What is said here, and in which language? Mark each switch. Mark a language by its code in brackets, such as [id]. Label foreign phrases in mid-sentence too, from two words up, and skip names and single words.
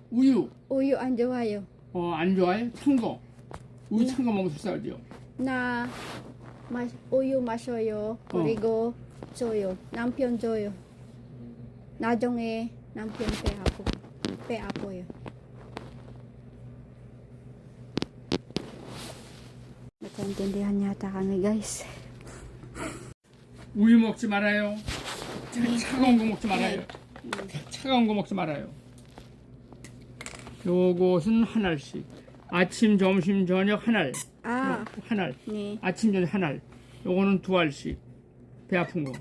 [ko] 우유 안 좋아요. 안 좋아해? 찬 거. 우유 찬 거 먹으면 설사하죠. 우유 마셔요. 그리고 줘요. 남편 줘요. 나중에 남편 배 아파요. [tl] nagkaintindihan yata kami, guys. [ko] 우유 먹지 말아요. 차가운 거 먹지 말아요. 차가운 거 먹지 말아요. 요것은 한 알씩. 아침, 점심, 저녁 한 알. 한 알. 네. 아침, 저녁 한 알. 요거는 두 알씩. 배 아픈 거.